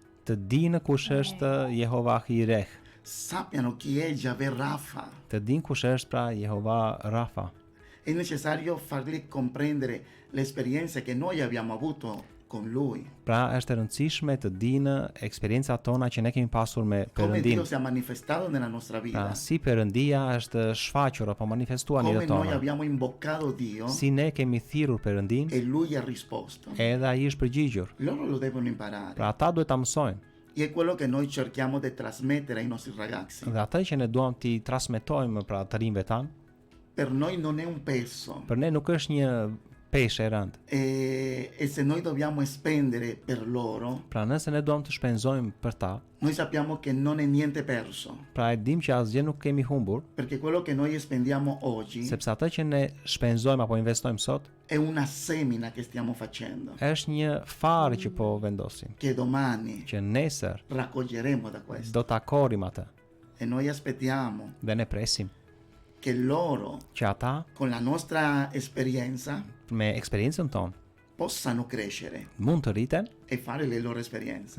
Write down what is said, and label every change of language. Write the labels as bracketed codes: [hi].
[sq] të dinë kush është Jehova Jireh, [it] sappiano chi è Yahweh Rafa. [sq] të dinë kush është pra Jehova Rafa. [it] È necessario farli comprendere le esperienze che noi abbiamo avuto con Lui. [sq] Pra është e rëndësishme të dinë eksperiencat tona që ne kemi pasur me [it] Come [sq] Perëndin. [it] Dio si è manifestato nella nostra vita. [sq] Pra si Perëndia është shfaqur apo manifestuar në [it] Come [sq] jetën [it] noi [sq] tona. [it] abbiamo imboccato Dio [sq] Si ne kemi thirrur Perëndin [it] e Lui ha risposto. [sq] edhe ai është përgjigjur. [it] Loro lo devono imparare. [sq] Pra ata duhet ta mësojnë. [it] E è quello che noi cerchiamo di trasmettere ai nostri ragazzi. [sq] Dhe atë që ne duam t'i transmetojmë pra të rinjve tan, [it] Per noi non è un peso. [sq] për ne nuk është një peshë e rëndë. [it] E se noi dobbiamo spendere per loro, [sq] Pra nëse ne duam të shpenzojmë për ta, [it] noi sappiamo che non è niente perso. [sq] pra e dim që asgjë nuk kemi humbur, [it] Perché quello che noi spendiamo oggi [sq] sepse atë që ne shpenzojmë apo investojmë sot, [it] è una semina che stiamo facendo, [sq] është një farë që po vendosim, [it] che domani [sq] që nesër [it] raccoglieremo da questo. [sq] do ta korim atë. [it] E noi aspettiamo [sq] Dhe ne presim [it] che loro, [sq] që ata [it] con la nostra esperienza, [sq] me eksperiencën tonë [it] possano crescere [sq] mund të rriten [it] e fare le loro esperienze.